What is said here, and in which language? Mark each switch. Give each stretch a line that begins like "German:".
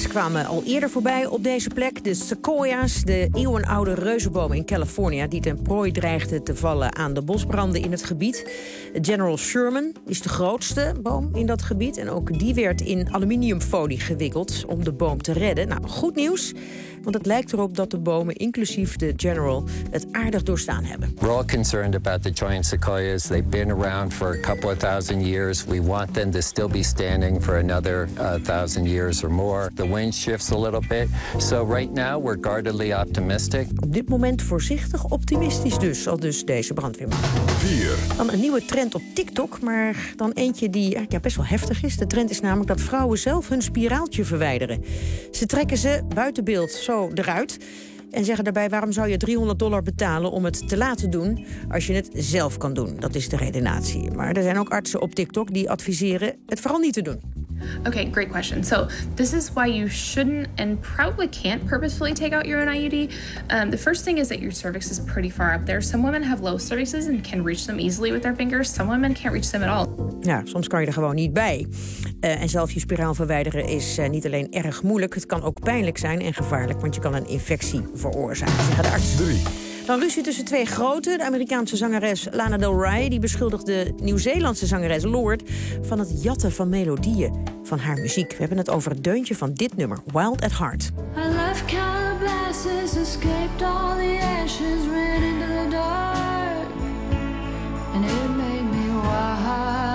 Dutch: Ze kwamen al eerder voorbij op deze plek. De sequoia's, de eeuwenoude reuzenbomen in Californië die ten prooi dreigden te vallen aan de bosbranden in het gebied. General Sherman is de grootste boom in dat gebied. En ook die werd in aluminiumfolie gewikkeld om de boom te redden. Nou, goed nieuws. Want het lijkt erop dat de bomen, inclusief de general, het aardig doorstaan hebben.
English: We're all concerned about the giant sequoias. They've been around for a couple of thousand years. We want them to still be standing for another thousand years or more. The wind shifts a little bit. So right now we're guardedly optimistic.
Dutch: Op dit moment voorzichtig optimistisch dus, al dus deze brandweerman. 4. Dan een nieuwe trend op TikTok, maar dan eentje die best wel heftig is. De trend is namelijk dat vrouwen zelf hun spiraaltje verwijderen. Ze trekken ze buiten beeld zo eruit en zeggen daarbij, waarom zou je $300 betalen om het te laten doen als je het zelf kan doen? Dat is de redenatie. Maar er zijn ook artsen op TikTok die adviseren het vooral niet te doen.
English: Okay, great question. So this is why you shouldn't and probably can't purposefully take out your own IUD. The first thing is that your cervix is pretty far up there. Some women have low cervixes and can reach them easily with their fingers. Some women can't reach them at all.
Dutch: Ja, soms kan je er gewoon niet bij. En zelf je spiraal verwijderen is niet alleen erg moeilijk. Het kan ook pijnlijk zijn en gevaarlijk, want je kan een infectie veroorzaken, zeggen de artsen. 3. Dan ruzie tussen twee grote. De Amerikaanse zangeres Lana Del Rey die beschuldigde de Nieuw-Zeelandse zangeres Lord van het jatten van melodieën van haar muziek. We hebben het over het deuntje van dit nummer, Wild at Heart.
English: I left Calabasas, escaped all the ashes, ran into the dark. And it made me wild at heart.